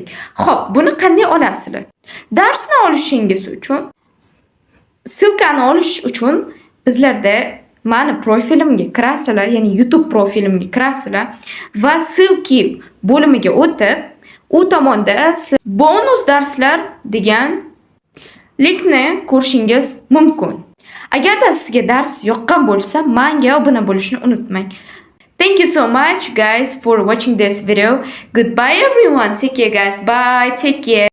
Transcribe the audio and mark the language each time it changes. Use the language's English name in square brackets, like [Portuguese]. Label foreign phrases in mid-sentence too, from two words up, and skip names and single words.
[Uzbek] Xo'p, buni qanday olasizlar? Darsni olishingiz uchun, silkani olish uchun bizlarda mani profilimga kirasizlar, ya'ni YouTube profilimga kirasizlar va silki bo'limiga o'tib, u tomonda bonus darslar degan linkni ko'rishingiz mumkin. Agarda sizga dars yoqqan bo'lsa, menga obuna bo'lishni unutmang. [English] Thank you so much guys for watching this video. Goodbye everyone. Take care guys. Bye. Take care.